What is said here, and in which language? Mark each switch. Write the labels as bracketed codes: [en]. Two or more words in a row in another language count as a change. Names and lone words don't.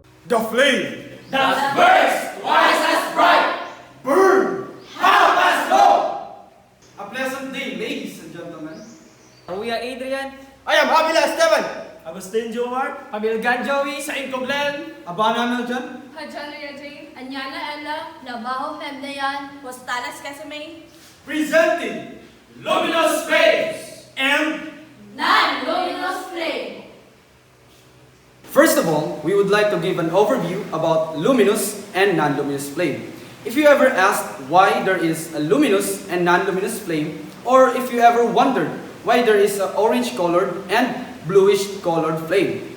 [en] The flame that burns twice as bright. burn. Half as long. A pleasant day, ladies and gentlemen. We are Adrian, I am Avila Esteban. Agustin Jomar, Abilgan Joey, Saint Coblen. Abana Meljan. Hajana Jane, Anyana Ella, Labaho Femdayan, Postalas Casimay, Presenting Luminous flames. and Non-Luminous Flame. First of all, we would like to give an overview about luminous and non-luminous flame. If you ever asked why there is a luminous and non-luminous flame, or if you ever wondered why there is an orange-colored and bluish-colored flame.